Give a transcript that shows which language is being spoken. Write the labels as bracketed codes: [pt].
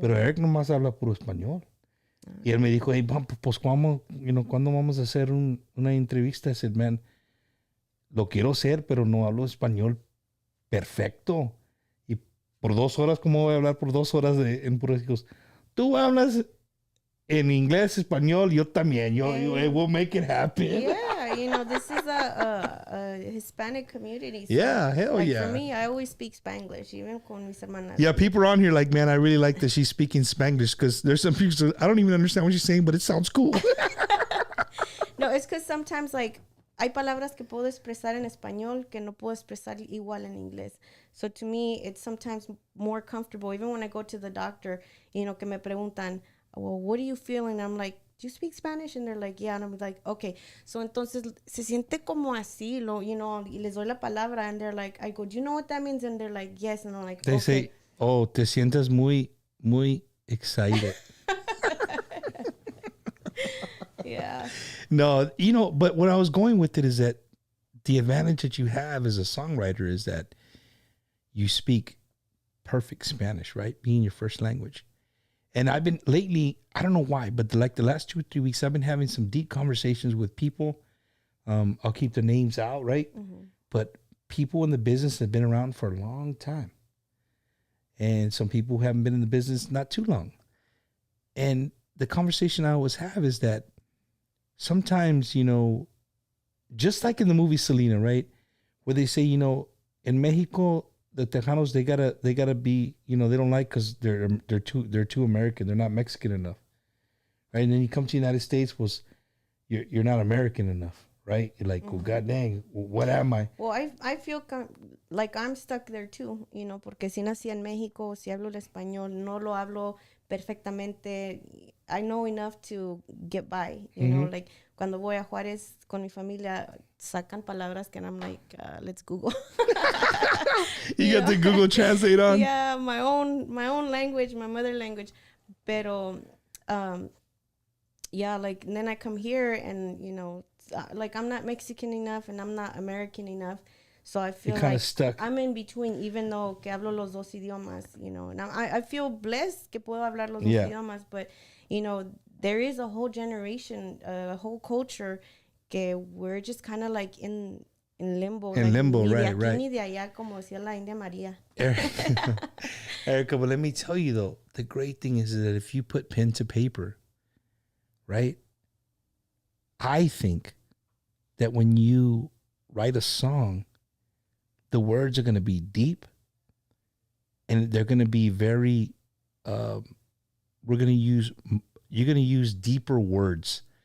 [es] Pero Eric nomás habla puro español. Y él me dijo, hey, pues ¿cuándo vamos a hacer una entrevista? [en] I said, man, [es] lo quiero hacer, pero no hablo español perfecto. Y por 2 horas, ¿cómo voy a hablar por 2 horas en puros hijos? Tú hablas en inglés, español, yo también. [en] We'll make it happen. Yeah, this is a Hispanic community. So, yeah, hell like, yeah. For me, I always speak Spanglish, even [es] con mis hermanas. [en] Yeah, people are on here like, man, I really like that she's speaking Spanglish, because there's some people, I don't even understand what she's saying, but it sounds cool. No, it's because sometimes, like, hay palabras que puedo expresar en español que no puedo expresar igual en inglés. So to me, it's sometimes more comfortable. Even when I go to the doctor, [es] que me preguntan, [en] well, what are you feeling? I'm like, do you speak Spanish? And they're like, yeah. And I'm like, okay. [es] So entonces se siente como así, y les doy la palabra. [en] And they're like, I go, do you know what that means? And they're like, yes. And I'm like, they okay. say, oh, [es] te sientes muy, muy excited. [en] Yeah. No, but what I was going with it is that the advantage that you have as a songwriter is that you speak perfect Spanish, right? Being your first language. And I've been lately, I don't know why, but the last 2 or 3 weeks, I've been having some deep conversations with people. I'll keep the names out, right? Mm-hmm. But people in the business have been around for a long time. And some people who haven't been in the business not too long. And the conversation I always have is that sometimes, just like in the movie Selena, right? Where they say, in Mexico, the Tejanos, they gotta be, they don't like because they're too American. They're not Mexican enough, right? And then you come to the United States, was you're not American enough, right? You're like, well, god dang, what am I? Well, I feel like I'm stuck there too, [es] porque si nací en México, si hablo el español, no lo hablo perfectamente. [en] I know enough to get by, like [es] cuando voy a Juárez con mi familia, sacan palabras que [en] I'm like, let's Google. You got the Google Translate on? Yeah, my own language, my mother language. Pero, yeah, like then I come here and, like I'm not Mexican enough and I'm not American enough. So I feel like stuck. I'm in between, even though [es] que hablo los dos idiomas, [en] and I feel blessed [es] que puedo hablar los dos idiomas, [en] but, there is a whole generation, a whole culture que we're just kind of like in limbo. In like, limbo, [es] ni [en] right, [es] de aquí, [en] right. [es] Ni de allá, como decía la India María. [en] Erica, but let me tell you though, the great thing is that if you put pen to paper, right? I think that when you write a song, the words are going to be deep and they're going to be very, you're going to use deeper words.